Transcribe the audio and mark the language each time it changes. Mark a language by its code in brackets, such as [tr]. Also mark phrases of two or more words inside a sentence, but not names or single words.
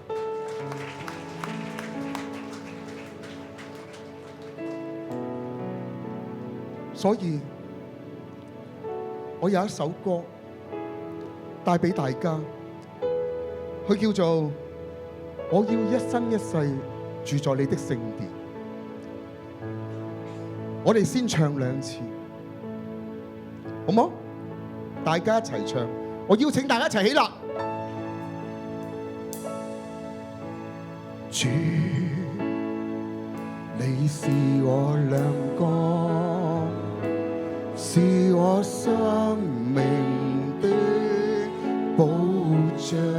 [yue] 所以我有一首歌帶俾大家，佢叫做我要一生一世住在你的聖殿。我哋先唱兩次， 好冇？大家一齊唱，我邀請大家一齊起立。主，你是我亮光，是我生命的保障。